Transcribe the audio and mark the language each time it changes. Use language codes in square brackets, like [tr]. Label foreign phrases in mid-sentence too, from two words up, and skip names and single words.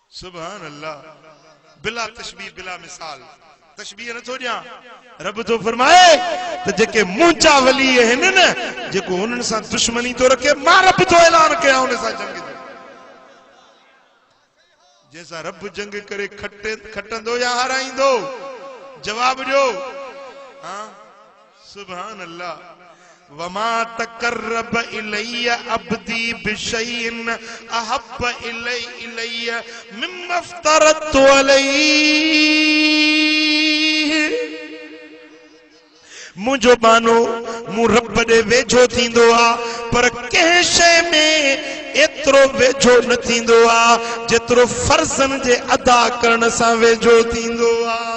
[ar] بلا تشبيه بلا مثال, [sd] तशबीह नथो ॾियां रब तो फरमाए त जेके मुंहिंजा वली आहिनि न जेको उन्हनि सां दुश्मनी तो रखे मां रब तो ऐलान कयां उन सां जंग जो जैसा रब जंग करे खटंदो या हाराईंदो जवाब ॾियो हाँ [ar] سبحان الله وما تقرب إلي عبدي بشيء أحب إلي مما افترضت عليه [sd] मुझो बानो मु रब दे वेझो थींदो आ पर कंहिं शइ में एतिरो वेझो न थींदो आ जेतिरो फर्ज़न जे अदा करण सां वेझो थींदो आ